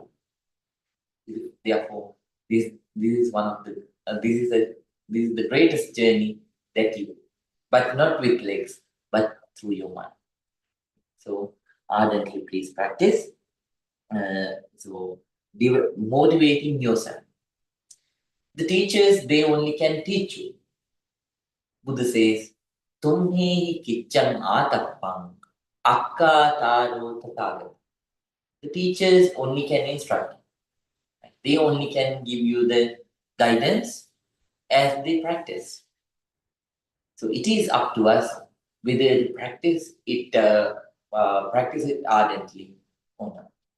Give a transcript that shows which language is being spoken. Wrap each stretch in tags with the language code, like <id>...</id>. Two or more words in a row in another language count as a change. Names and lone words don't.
<en>Therefore, this is one of the this is the greatest journey that you do, but not with legs, but through your mind. So ardently, please practice. So motivating yourself. The teachers they only can teach you. Buddha says,</en> <pi>"Tumhi kichang atapang akka taro tatagata."</pi> <en>The teachers only can instruct. They only can give you the guidance as they practice. So it is up to us whether to practice it ardently or not.</en>